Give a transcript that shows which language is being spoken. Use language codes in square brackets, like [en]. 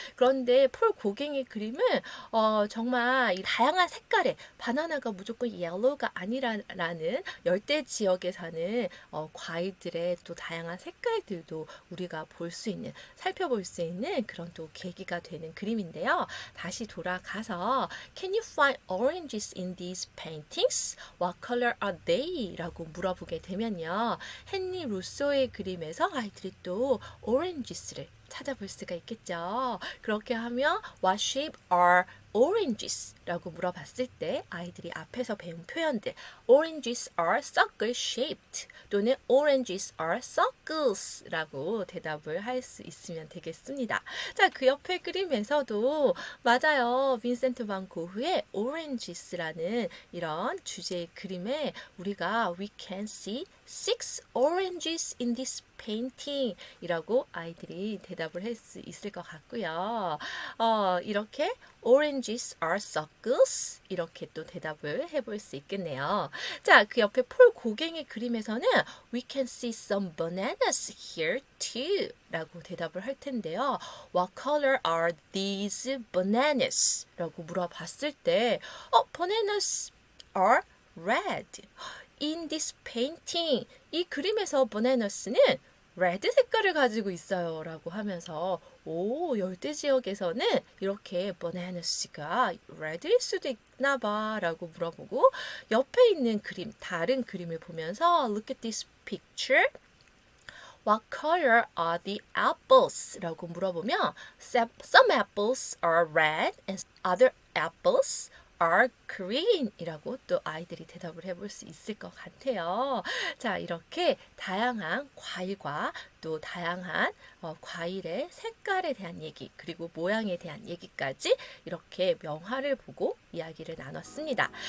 [ko] 그런데 폴 고갱의 그림은 정말 이 다양한 색깔의 바나나가 무조건 옐로우가 아니라는 열대 지역에 사는 과일들의 또 다양한 색깔들도 우리가 볼 수 있는, 살펴볼 수 있는 그런 또 계기가 되는 그림인데요. 다시 돌아가서 [en] Can you find oranges in these paintings? What color are they? [ko] 라고 물어보게 되면요. 헨리 루소의 그림에서 아이들이 또 oranges를 찾아볼 수가 있겠죠. 그렇게 하면 [en] What shape are oranges? [ko] 라고 물어봤을 때 아이들이 앞에서 배운 표현들 [en] Oranges are circle shaped [ko] 또는 [en] Oranges are circles [ko] 라고 대답을 할 수 있으면 되겠습니다. 자, 그 옆에 그림에서도 맞아요. 빈센트 반 고흐의 Oranges라는 이런 주제의 그림에 우리가 [en] We can see 6 oranges in this painting [ko] 이라고 아이들이 대답을 할 수 있을 것 같고요. 이렇게 [en] Oranges are circles [ko] 이렇게 또 대답을 해볼 수 있겠네요. 자, 그 옆에 폴 고갱의 그림에서는 [en] We can see some bananas here too [ko] 라고 대답을 할 텐데요. [en] What color are these bananas? [ko] 라고 물어봤을 때 [en] bananas are red. In this painting, [ko] 이 그림에서 bananas,는 레드 색깔을 가지고 있어요 라고 하면서 열대 지역에서는 이렇게 bananas가 레드일 수도 있나 봐 라고 물어보고 옆에 있는 그림, 다른 그림을 보면서 [en] Look at this picture. What color are the apples? [ko] 라고 물어보면 [en] Some apples are red and other apples are green [ko] 이라고 또 아이들이 대답을 해볼 수 있을 것 같아요. 자, 이렇게 다양한 과일과 또 다양한 과일의 색깔에 대한 얘기 그리고 모양에 대한 얘기까지 이렇게 명화를 보고 이야기를 나눴습니다.